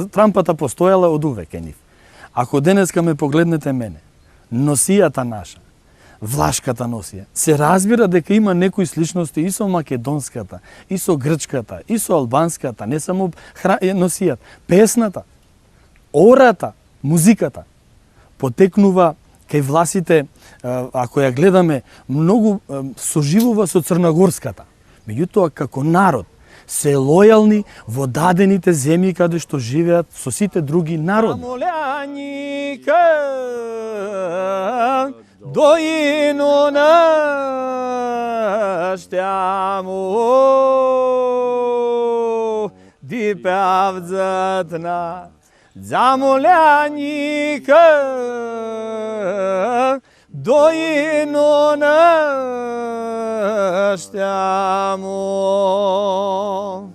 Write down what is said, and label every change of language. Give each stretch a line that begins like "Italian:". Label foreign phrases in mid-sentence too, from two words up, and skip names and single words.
Macedonian: Трампата постојала од увеќе нив. Ако денеска ме погледнете мене, носијата наша, влашката носија, се разбира дека има некои сличности и со македонската, и со грчката, и со албанската, не само носијата, песната, ората, музиката. потекнува кај власите, ако ја гледаме, многу соживува со црногорската. Меѓутоа, како народ, се лојални во дадените земји каде што живеат со сите други народи.
Aromanian: Моляника доину наштяму ди певзатна замоляника доину наштяму.